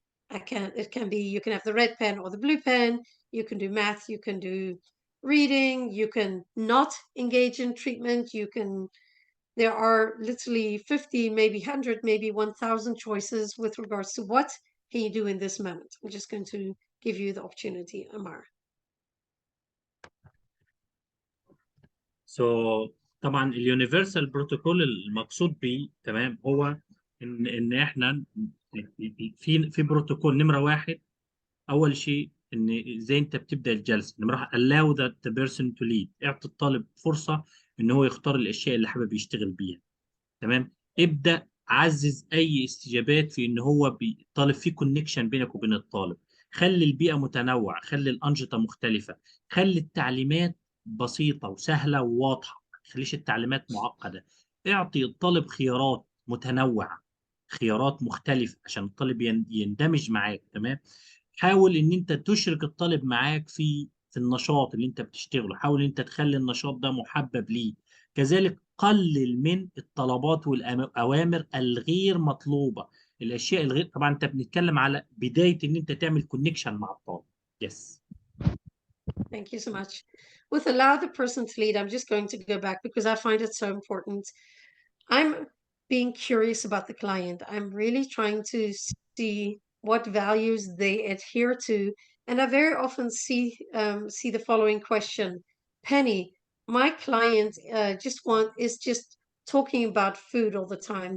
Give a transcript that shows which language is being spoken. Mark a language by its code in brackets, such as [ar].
[en] It can be, you can have the red pen or the blue pen, you can do math, you can do reading, you can not engage in treatment, there are literally 50, maybe 100, maybe 1,000 choices with regards to what can you do in this moment. I'm just going to give you the opportunity, Amar. [ar] So طبعا اليونيفرسال بروتوكول المقصود بيه تمام هو ان احنا في بروتوكول نمره 1. اول شيء ان ازاي انت بتبدا الجلسه. نمره 1 [en] allow the person to lead. [ar] اعطي الطالب فرصه ان هو يختار الاشياء اللي حابب يشتغل بيها. تمام. ابدا عزز اي استجابات في ان هو الطالب في كونكشن بينك وبين الطالب. خلي البيئه متنوعه، خلي الانشطه مختلفه، خلي التعليمات بسيطه وسهله وواضحه، ما تخليش التعليمات معقده. اعطي الطالب خيارات متنوعه، خيارات مختلفه عشان الطالب يندمج معاك. تمام. حاول ان انت تشرك الطالب معاك في النشاط اللي انت بتشتغله. حاول ان انت تخلي النشاط ده محبب ليه. كذلك قلل من الطلبات والاوامر الغير مطلوبه، الاشياء الغير. طبعا انت بنتكلم على بدايه ان انت تعمل كونكشن مع الطالب. [en] Yes. Thank you so much. With allow the person to lead, I'm just going to go back because I find it so important. I'm being curious about the client. I'm really trying to see what values they adhere to. And I very often see the following question: Penny, my client is just talking about food all the time.